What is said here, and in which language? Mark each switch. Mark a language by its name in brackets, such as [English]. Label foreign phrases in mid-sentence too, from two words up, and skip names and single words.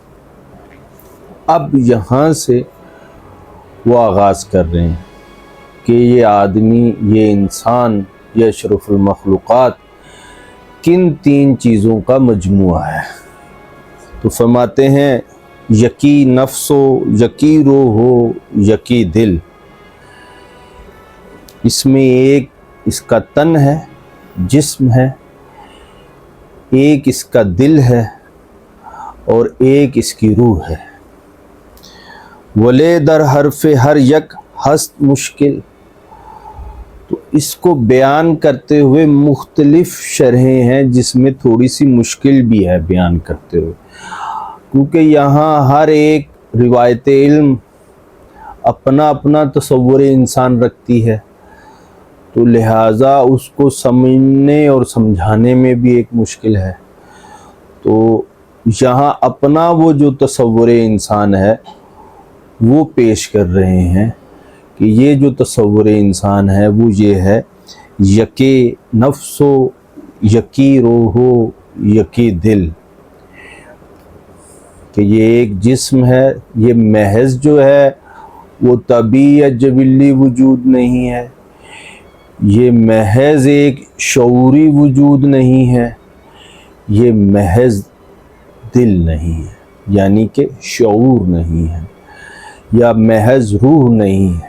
[Urdu] اب یہاں سے وہ آغاز کر رہے ہیں کہ یہ آدمی، یہ انسان، یہ اشرف المخلوقات کن تین چیزوں کا مجموعہ ہے۔ تو فرماتے ہیں [Persian] یکی نفس و یکی روح و یکی دل، [Urdu] اس میں ایک اس کا تن ہے، جسم ہے، ایک اس کا دل ہے، اور ایک اس کی روح ہے۔ [Persian] ولے در حرف ہر یک ہست مشکل، [Urdu] تو اس کو بیان کرتے ہوئے مختلف شرحیں ہیں جس میں تھوڑی سی مشکل بھی ہے بیان کرتے ہوئے، کیونکہ یہاں ہر ایک روایت علم اپنا اپنا تصور انسان رکھتی ہے، تو لہٰذا اس کو سمجھنے اور سمجھانے میں بھی ایک مشکل ہے۔ تو یہاں اپنا وہ جو تصور انسان ہے وہ پیش کر رہے ہیں کہ یہ جو تصور انسان ہے وہ یہ ہے، [Persian] یکی نفس و یکی روح و یکی دل، [Urdu] کہ یہ ایک جسم ہے، یہ محض جو ہے وہ طبعی یا جبلی وجود نہیں ہے، یہ محض ایک شعوری وجود نہیں ہے، یہ محض دل نہیں ہے، یعنی کہ شعور نہیں ہے، یا محض روح نہیں ہے۔